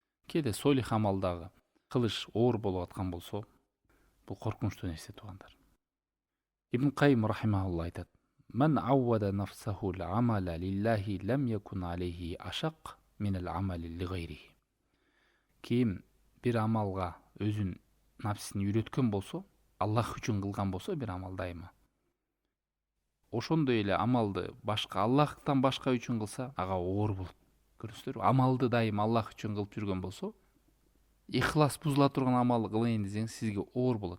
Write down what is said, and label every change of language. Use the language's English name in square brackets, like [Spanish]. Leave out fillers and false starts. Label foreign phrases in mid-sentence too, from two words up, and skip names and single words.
[Kyrgyz] кээде солих амалдагы кылыш оор болуп аткан болсо, бул коркунучтуу нерсе туугандар. Ибн Кайым рахимахулла айтат: [Arabic] "من عوّد نفسه العمل لله لم يكن عليه أشق من العمل لغيره." [Kyrgyz] Ким бир амалга өзүн напсисин үйрөткөн болсо, Аллах үчүн кылган болсо бир амал дайыма, ошондой эле амалды башка Аллахтан башка үчүн кылса, ага оор болот. Көрүңүздөрбү? Амалды дайым Аллах үчүн кылып жүргөн болсо, ихлас бузула турган амал кылайын десеңиз, сизге оор болот.